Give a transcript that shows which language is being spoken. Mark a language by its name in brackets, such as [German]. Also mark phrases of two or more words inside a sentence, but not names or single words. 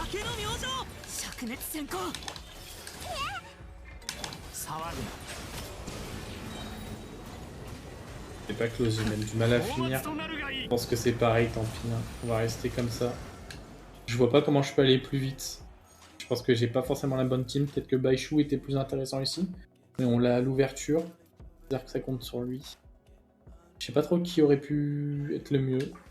[Japanese] 明けの明星灼熱先行騒ぐな [French] C'est pas close, j'ai même du mal à [Japanese] 大 [French] finir. [Japanese] 松となるがい [French] Je [Japanese] い [French] pense que c'est pareil, tant pis. Hein. On va rester comme ça. Je vois pas comment je peux aller plus vite. Je pense que j'ai pas forcément la bonne team. Peut-être que Baishu était plus intéressant ici. Mais on l'a à l'ouverture. C'est-à-dire que ça compte sur lui. Je sais pas trop qui aurait pu être le mieux.